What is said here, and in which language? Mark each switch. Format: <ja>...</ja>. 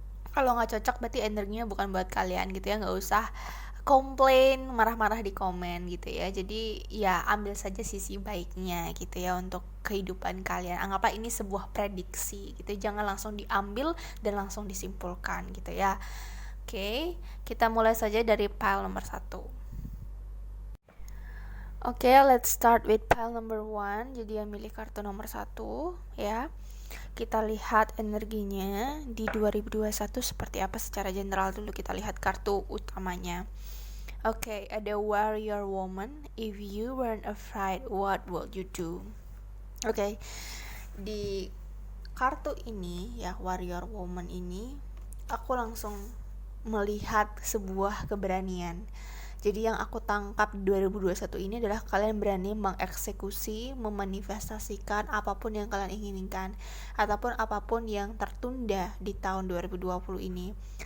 <id>Kalau nggak cocok berarti energinya bukan buat kalian gitu ya, nggak usah komplain, marah-marah di komen gitu ya. Jadi ya ambil saja sisi baiknya gitu ya untuk kehidupan kalian. Anggaplah ini sebuah prediksi gitu, jangan langsung diambil dan langsung disimpulkan gitu ya. Oke, kita mulai saja dari pile nomor 1.</id> <en>Oke, let's start with pile number 1.</en> <id>Jadi yang milih kartu nomor 1 ya. Kita lihat energinya di 2021 seperti apa secara general dulu. Kita lihat kartu utamanya. Oke, ada warrior woman.</id> <en>If you weren't afraid, what would you do?</en> <id>Oke, di kartu ini ya, warrior woman ini, aku langsung melihat sebuah keberanian. Jadi yang aku tangkap di 2021 ini adalah kalian berani mengeksekusi, memanifestasikan apapun yang kalian inginkan, ataupun apapun yang tertunda di tahun 2020 ini.</id>